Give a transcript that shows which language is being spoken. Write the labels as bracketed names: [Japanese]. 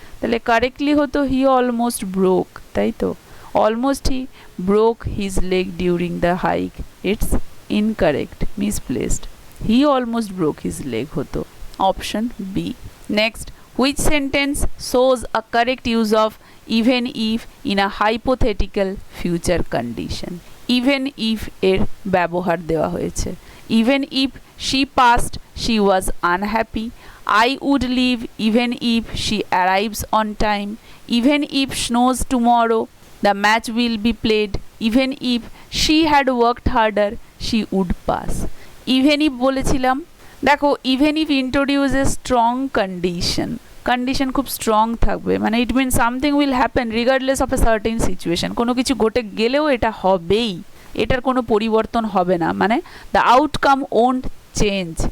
[Bangla] তাহলে কারেক্টলি হতো [English] he almost broke, [Bangla] তাই তো? [English] Almost he broke his leg during the hike, it's incorrect, misplaced. He almost broke his leg হতো, option B. Next, which sentence shows a correct use of even if in a hypothetical future condition? [Bangla] even if এর ব্যবহার দেওয়া হয়েছে। [English] even if she passed she was unhappy. I would leave even if she arrives on time. even if snows tomorrow the match will be played. even if she had worked harder she would pass. even if বলেছিলাম, দেখো even if introduces strong condition, [Bangla] condition খুব strong থাকবে, [English] মানে it mean something will happen regardless of a certain situation. [Bangla] কোনো কিছু ঘটে গেলেও এটা হবেই, এটার কোনো পরিবর্তন হবে না, মানে [English] The outcome won't change.